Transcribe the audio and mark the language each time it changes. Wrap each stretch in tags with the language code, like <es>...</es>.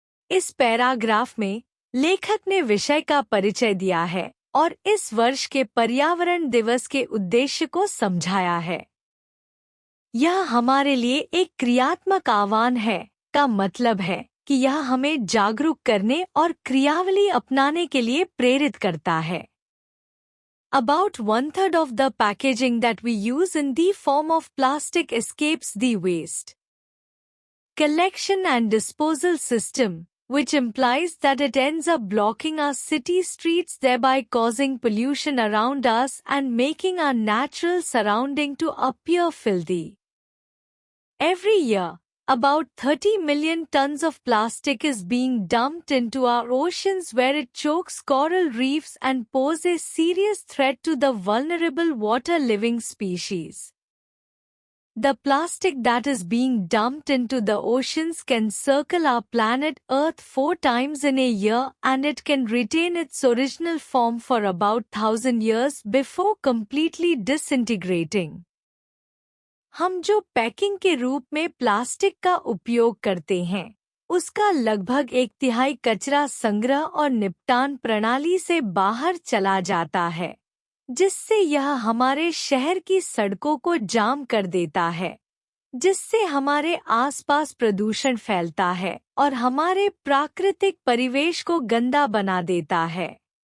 <hi>इस पैराग्राफ में लेखक ने विषय का परिचय दिया है और इस वर्ष के पर्यावरण दिवस के उद्देश्य को समझाया है। यह हमारे लिए एक क्रियात्मक आह्वान है का मतलब है कि यह हमें जागरूक करने और क्रियावली अपनाने के लिए प्रेरित करता है।</hi> <en>About 1/3 of the packaging that we use in the form of plastic escapes the waste collection and disposal system, which implies that it ends up blocking our city streets, thereby causing pollution around us and making our natural surrounding to appear filthy. Every year, about 30 million tons of plastic is being dumped into our oceans, where it chokes coral reefs and poses a serious threat to the vulnerable water-living species. The plastic that is being dumped into the oceans can circle our planet Earth 4 times in a year, and it can retain its original form for about 1000 years before completely disintegrating.</en> <hi>हम जो packing के रूप में plastic का उपयोग करते हैं, उसका लगभग 1/3 कचरा संग्रह और निपटान प्रणाली से बाहर चला जाता है, जिससे यह हमारे शहर की सड़कों को जाम कर देता है, जिससे हमारे आसपास प्रदूषण फैलता है और हमारे प्राकृतिक परिवेश को गंदा बना देता है।</hi>